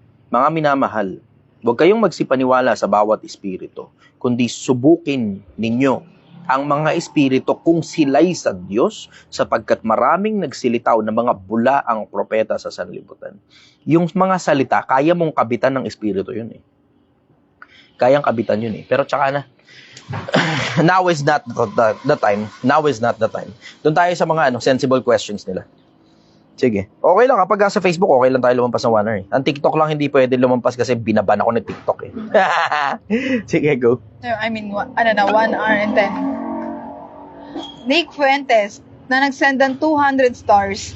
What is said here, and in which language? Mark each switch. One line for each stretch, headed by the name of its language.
Filipino: Mga minamahal, huwag kayong magsipaniwala sa bawat espiritu, kundi subukin ninyo ang mga espiritu kung sila'y sa Diyos, sapagkat maraming nagsilitaw na mga bula ang propeta sa sanlibutan. Yung mga salita, kaya mong kabitan ng espiritu yun eh. Kayang kabitan yun eh. Pero tsaka na,
English: now is not the time. Now is not the time.
Filipino: Doon tayo sa mga sensible questions nila. Sige. Okay lang, kapag sa Facebook, okay lang tayo lumampas ng 1 hour eh. Ang TikTok lang hindi pwede lumampas kasi binaban ako ng TikTok eh. Sige, go.
English: I mean, 1 hour and 10.
Filipino: Nick Fuentes, na nag-send ng 200 stars.